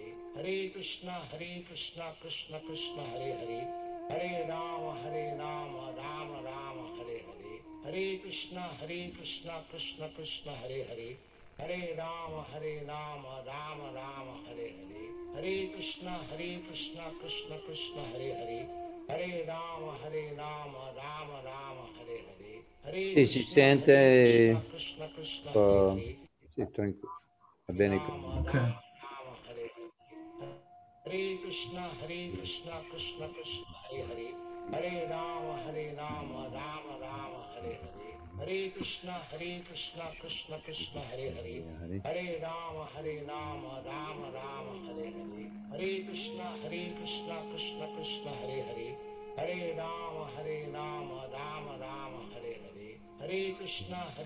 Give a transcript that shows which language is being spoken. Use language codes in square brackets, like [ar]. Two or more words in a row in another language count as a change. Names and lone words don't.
[sa] Hare Krishna Krishna Krishna Hare Hare, Hare Rama Rama Rama Hare Hare, Hare Krishna Krishna Krishna Hare Hare, Hare Rama Rama Rama Hare Hare, Hare Krishna Krishna Krishna Hare Hare, Hare Rama Rama Rama Hare Hare, Hare [it] Sì, si sente [sa] Krishna Krishna [it] un [sa] Hare [it] po'. [sa] Hare, [it] Sì, tranquillo. Va bene così. [sa] Rama Rama Hare Hare, Hare Krishna Krishna Krishna Hare Hare, Hare Rama Rama Rama Hare Hare, Hare Krishna Krishna Krishna Hare Hare, Hare Rama Rama Rama Hare Hare, Hare Krishna Krishna Krishna Hare Hare, Hare Rama Rama Rama Hare Hare, Hare Krishna